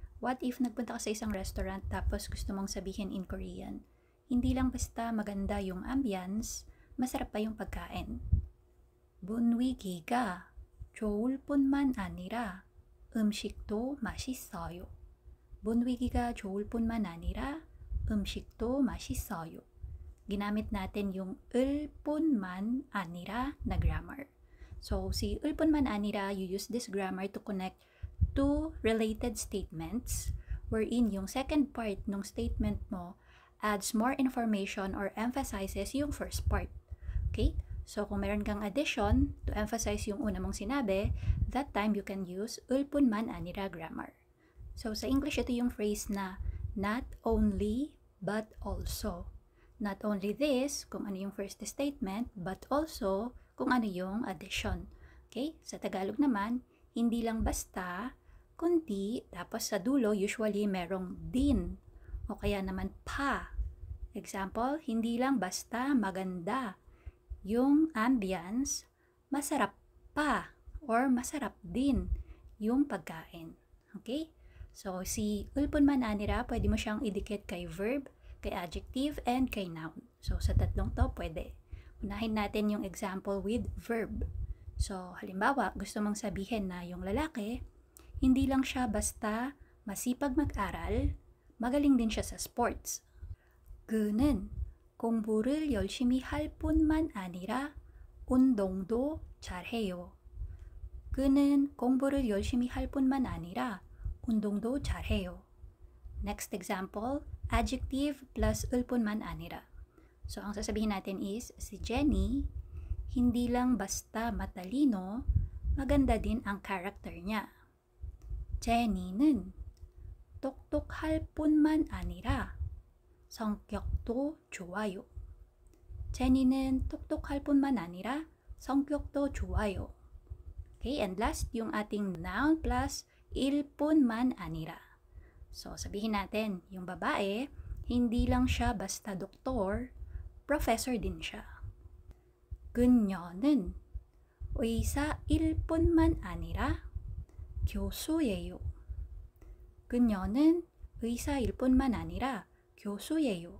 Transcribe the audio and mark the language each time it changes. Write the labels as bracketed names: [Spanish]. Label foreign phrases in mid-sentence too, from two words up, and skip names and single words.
[English] What if [Filipino] nagpunta ka sa isang restaurant tapos gusto mong sabihin [English] in Korean? [Filipino] Hindi lang basta maganda yung ambience, masarap pa yung pagkain. [Korean] 분위기가 좋을 뿐만 아니라 음식도 맛있어요. 분위기가 좋을 뿐만 아니라 음식도 맛있어요. [Filipino] Ginamit natin yung [Korean] 을 뿐만 아니라 [Filipino] na grammar. So, si [Korean] 을 뿐만 아니라, [English] you use this grammar to connect two related statements wherein [Filipino] yung second part ng statement mo [English] adds more information or emphasizes yung first part. Okay? [Filipino] So, kung meron kang [English] addition to emphasize [Filipino] yung una mong sinabi, [English] that time you can use [Korean] 을 뿐만 아니라 [English] grammar. [Filipino] So, sa English, ito yung phrase na [English] not only but also. Not only this, [Filipino] kung ano yung [English] first statement, but also [Filipino] kung ano yung addition. Okay? Sa Tagalog naman, hindi lang basta, kundi, tapos sa dulo, usually merong din. O kaya naman pa. Example, hindi lang basta maganda. Yung ambience, masarap pa or masarap din yung pagkain. Okay? So, si [Korean] 을 뿐만 아니라, [Filipino] pwede mo siyang idikit kay verb, kay adjective, and kay noun. So, sa tatlong to, pwede. Unahin natin yung example with verb. So, halimbawa, gusto mong sabihin na yung lalaki, hindi lang siya basta masipag mag-aral, magaling din siya sa sports. [Korean] 그는 공부를 열심히 할 뿐만 아니라 운동도 잘해요. 그는 공부를 열심히 할 뿐만 아니라 운동도 잘해요. [English] Next example, adjective plus [Korean] 을 뿐만 아니라. [Filipino] So, ang sasabihin natin is, si Jenny, hindi lang basta matalino, maganda din ang character niya. [Korean] Jenny는 똑똑할 뿐만 아니라 성격도 좋아요. Jenny는 똑똑할 뿐만 아니라 성격도 좋아요. [English] Okay, and last, [Filipino] yung ating [English] noun plus [Korean] 일 뿐만 아니라. [Filipino] So, sabihin natin, yung babae, hindi lang siya basta doktor, professor din siya. [Korean] 그녀는 의사일 뿐만 아니라 교수예요. 그녀는 의사일 뿐만 아니라 교수예요.